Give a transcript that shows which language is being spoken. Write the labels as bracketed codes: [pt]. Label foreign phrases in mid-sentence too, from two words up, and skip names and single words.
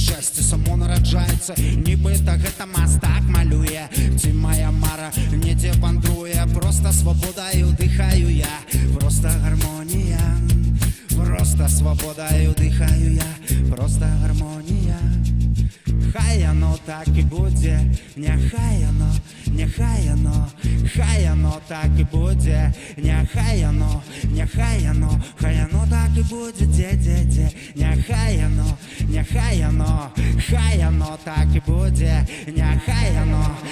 [be] шчасце само нараджаецца, нібыта гэта мастак малюе, ці моя мара недзе вандруе, просто свабодаю дыхаю я, просто гармонія, просто свабодаю дыхаю я, просто гармонія. [uk] Хай оно так і буде, нехай оно так і буде, нехай оно так і буде, де, нехай оно так і буде, нехай оно